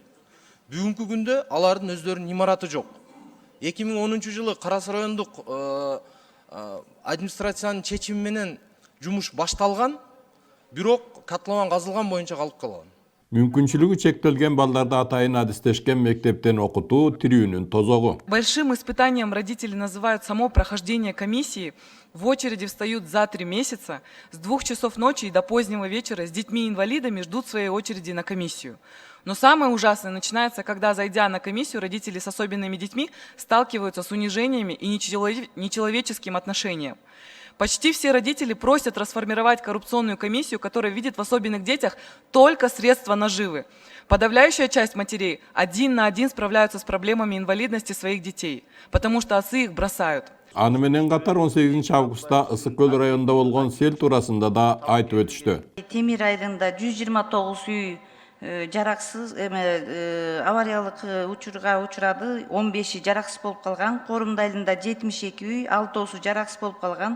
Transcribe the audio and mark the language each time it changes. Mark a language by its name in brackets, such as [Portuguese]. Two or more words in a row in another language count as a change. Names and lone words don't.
[Kyrgyz] Бүгүнкү күндө алардын өздөрүнүн имараты жок. 2010 жылы Кара Суу райондук администрациянын чечими менен жумуш башталган, бирок катламан казылган боюнча калып калган. Мүмкүнчүлүгү чектелген балдарды атайын адистешкен мектептен окутуу тирүүнүн тозогу. [Russian] Большим испытанием родители называют само прохождение комиссии. В очереди встают за 3 месяца, с 2 часов ночи и до позднего вечера с детьми-инвалидами ждут своей очереди на комиссию. Но самое ужасное начинается, когда, зайдя на комиссию, родители с особенными детьми сталкиваются с унижениями и нечеловеческим отношением. Почти все родители просят расформировать коррупционную комиссию, которая видит в особенных детях только средства наживы. Подавляющая часть матерей 1 на 1 справляются с проблемами инвалидности своих детей, потому что отцы их бросают. [Kyrgyz] Аны менен катар 18 августта Ысык Көл районунда болгон сел туурасында да айтып өтүштү. Темир айылында 129 үй жараксыз авариялык учурга учурады, 15 жараксыз болуп калган. Корумда айылында 72 үй, 6 жараксыз болуп калган.